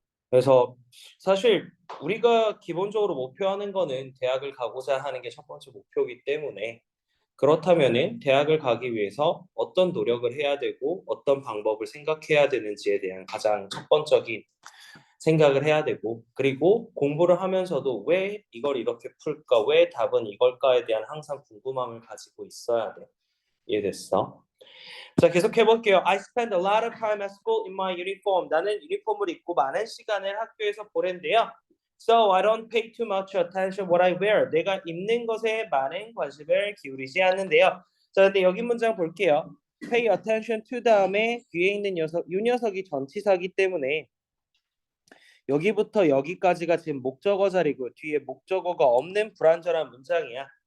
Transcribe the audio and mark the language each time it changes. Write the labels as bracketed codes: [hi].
[ko] 그래서 사실 우리가 기본적으로 목표하는 거는 대학을 가고자 하는 게 첫 번째 목표이기 때문에 그렇다면은 대학을 가기 위해서 어떤 노력을 해야 되고 어떤 방법을 생각해야 되는지에 대한 가장 첫 번적인 생각을 해야 되고 그리고 공부를 하면서도 왜 이걸 이렇게 풀까? 왜 답은 이걸까에 대한 항상 궁금함을 가지고 있어야 돼. 이해됐어? 자, 계속 해볼게요. [en] I spend a lot of time at school in my uniform. [ko] 나는 유니폼을 입고 많은 시간을 학교에서 보낸대요. [en] So I don't pay too much attention what I wear. [ko] 내가 입는 것에 많은 관심을 기울이지 않는데요. 자, 근데 여기 문장 볼게요. [en] Pay attention to [ko] 다음에 뒤에 있는 녀석, 이 녀석이 전치사기 때문에 여기부터 여기까지가 지금 목적어 자리고 뒤에 목적어가 없는 불완전한 문장이야.